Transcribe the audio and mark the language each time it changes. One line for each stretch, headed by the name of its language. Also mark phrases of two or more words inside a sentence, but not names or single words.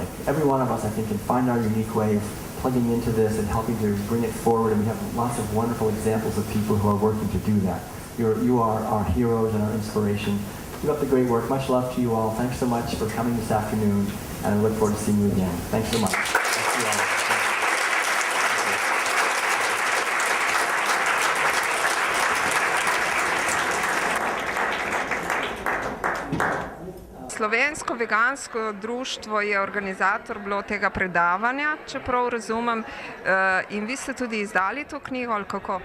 English: Every one of us, I think, can find our unique way of plugging into this and helping to bring it forward, and we have lots of wonderful examples of people who are working to do that. You are our heroes and our inspiration. Keep up the great work. Much love to you all. Thanks so much for coming this afternoon. and I look forward to seeing you again. Thanks so much.
Slovenian: Slovensko-vegansko društvo je organizator bilo tega predavanja, če prav razumem, in vi ste tudi izdali to knjigo, ali kako?